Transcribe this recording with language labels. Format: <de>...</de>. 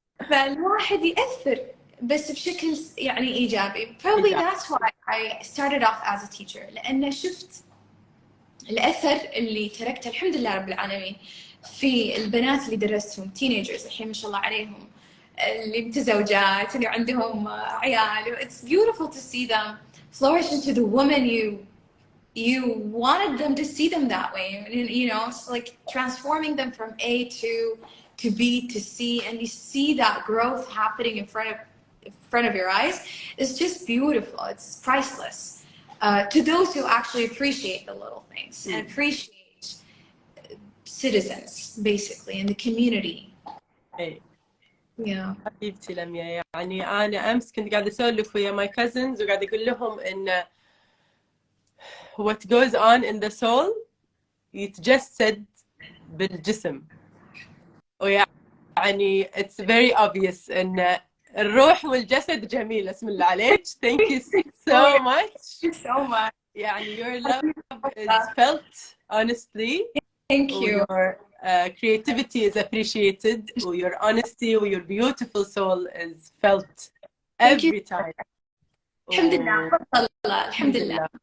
<ar>فالواحد يأثر بس بشكل يعني إيجابي.</ar> <en>Probably that's why I started off as a teacher،</en> <ar>لأن شفت الأثر اللي تركته الحمد لله رب العالمين في البنات اللي درستهم teenagers الحين ما شاء الله عليهم، اللي متزوجات، اللي عندهم عيال.</ar> <en>It's beautiful to see them flourish into the woman you wanted them to see them that way. You know, it's like transforming them from A to B to C, and you see that growth happening in front of your eyes. It's just beautiful. It's priceless. To those who actually appreciate the little things and appreciate citizens, basically, in the community.</en> <ar>حبيبتي لميا، يعني أنا أمس كنت قاعدة أسولف ويا my cousins وقاعدة أقول لهم إن</ar> <en>what goes on in the soul</en> <ar>يتجسد بالجسم، ويعني</ar> <en>it's very obvious</en> <ar>إن الروح والجسد جميل. اسم الله عليك.</ar> <en>Thank you so much. So much.</en> <ar>يعني</ar> <en>your love is felt honestly. Thank you. Your creativity is appreciated. Your honesty, your beautiful soul is felt every time.</en> <ar>الحمد لله. الحمد لله.</ar>